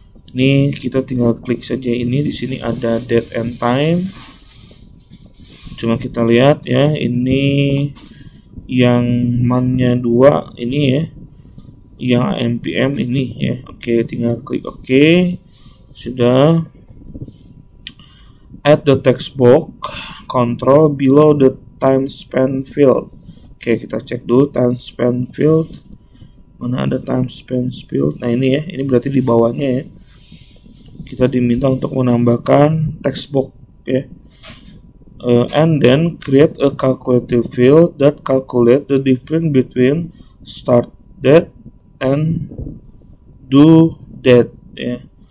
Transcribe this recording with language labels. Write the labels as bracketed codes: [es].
[id] Ini kita tinggal klik saja ini. Di sini ada date and time. Cuma kita lihat ya, ini yang man-nya 2 ini ya, yang AM PM ini ya. Oke, tinggal klik OK. Sudah. [en] Add the text box control below the time span field. [id] Oke, kita cek dulu time span field. Mana ada time span field? Nah, ini ya. Ini berarti di bawahnya ya. Kita diminta untuk menambahkan text box ya. [en] And then create a calculative field that calculate the difference between start date and due date ya.